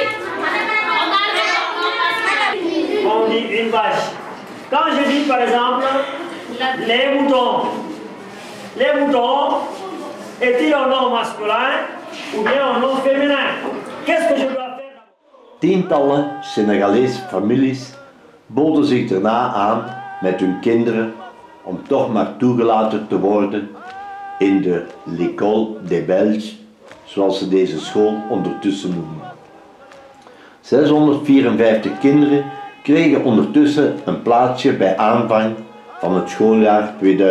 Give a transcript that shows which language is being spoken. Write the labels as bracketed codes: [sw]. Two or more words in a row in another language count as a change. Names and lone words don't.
[fr] Omar est un nom masculin. On dit une vache. Quand je dis par exemple les moutons est-il un nom masculin ou bien un nom féminin? Qu'est-ce que je dois faire? [nl] Tientallen Senegalese families boden zich daarna aan met hun kinderen om toch maar toegelaten te worden in de L'École des Belges, zoals ze deze school ondertussen noemen. 654 kinderen kregen ondertussen een plaatsje bij aanvang van het schooljaar 2018-2019.